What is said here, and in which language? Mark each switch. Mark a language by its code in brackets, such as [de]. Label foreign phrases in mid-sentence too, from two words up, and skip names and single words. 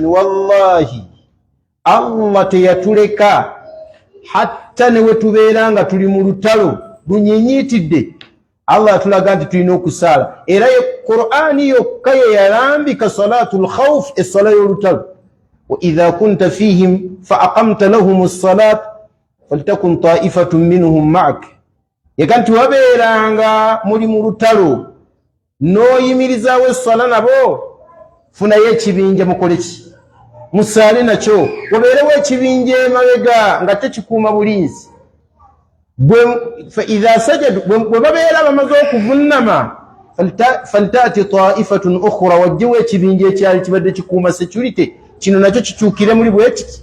[lg] Wallahi Allah teyatuleka hatta ne we tubeera nga tuli mu lutalo lunyiinyiitidde, Allah atulaga nti tulina okusaala. Era ye Qur'ani yokka ye yalambika [ar] صلاة الخوف, [lg] essola y'olutalo. [ar] وإذا كنت فيهم فأقمت لهم الصلاة فلتكن طائفة منهم معك. [lg] Yeka nti wabeeranga muli mu lutalo n'oyimirizaawo essola nabo, funayo ekibinja mukole ki? Musaale nakyo. Wabeerewo ekibinja emabega nga tekikuuma bulinzi. [ar] فإذا سجدوا, [lg] bwe babeera bamaze okuvunnama, [ar] فلتأت طائفة أخرى, [lg] wajjewo ekibinja ekyali kibadde kikuuma security, kino nakyo kikyukire muli bwe kiti.